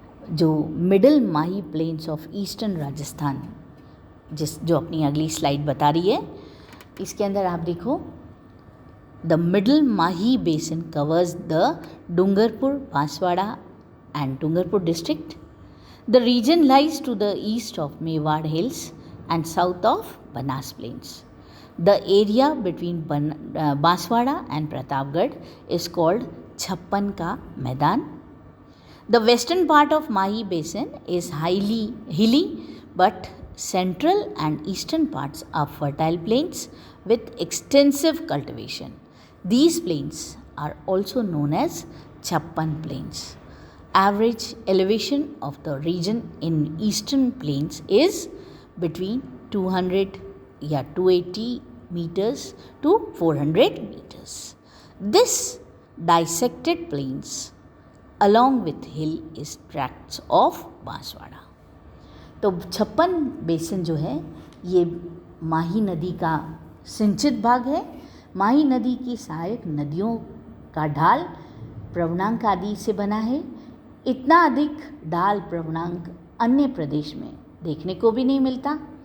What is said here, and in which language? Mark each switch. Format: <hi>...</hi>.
<en>जो middle Mahi plains of eastern Rajasthan,</en> <hi>जो अपनी अगली स्लाइड बता रही है, इसके अंदर आप देखो,</hi> <en>The middle Mahi basin covers the Dungarpur, Banswara and Dungarpur district. The region lies to the east of Mewar Hills, and south of Banas Plains. The area between Banswara and Pratapgarh is called Chhappan Ka Maidan. The western part of Mahi Basin is highly hilly, but central and eastern parts are fertile plains with extensive cultivation. These plains are also known as Chhappan Plains. Average elevation of the region in eastern plains is between 200 या 280 meters to 400 meters. This dissected plains along with hill is tracts of Banswara.</en> <hi>तो छप्पन basin जो है ये माही नदी का सिंचित भाग है. माही नदी की सहायक नदियों का ढाल प्रवणांक आदि से बना है. इतना अधिक ढाल प्रवणांक अन्य प्रदेश में देखने को भी नहीं मिलता.</hi>